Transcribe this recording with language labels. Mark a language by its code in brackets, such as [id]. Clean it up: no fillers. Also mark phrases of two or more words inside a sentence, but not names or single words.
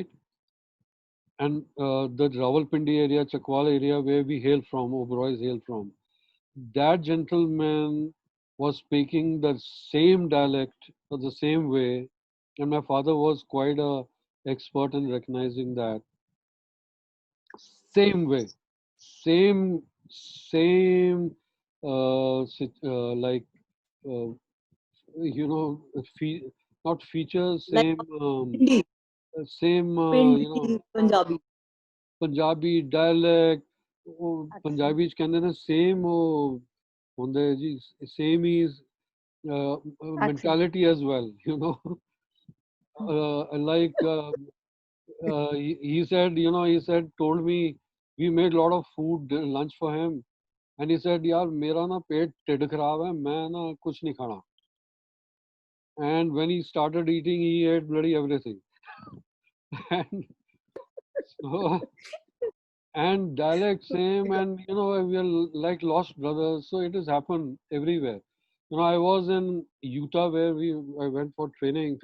[en] And the Rawalpindi area, Chakwal area, where we hail from, Oberoi hail from, that gentleman was speaking the same dialect or the same way And my father was quite a expert in recognizing that. Same way, same, same, like, uh, you know, not features, Like same, Hindi, same, Hindi, Punjabi. Punjabi dialect, ਉਹ [pa] Acha. ਪੰਜਾਬੀ ਚ ਕਹਿੰਦੇ ਨੇ same ਉਹ ਹੁੰਦਾ ਹੈ ਜੀ, [en] same is Accent. mentality as well, like he said, he said, told me, we made a lot of food, lunch for him, and he said, [pa] ਯਾਰ ਮੇਰਾ ਨਾ ਪੇਟ ਟਿੱਡ ਖਰਾਬ ਹੈ, ਮੈਂ ਨਾ ਕੁਛ ਨਹੀਂ ਖਾਣਾ. [en] And when he started eating, he ate bloody everything. And so, and dialect same, and we are like lost brothers, so it has happened everywhere. I was in Utah where I went for training.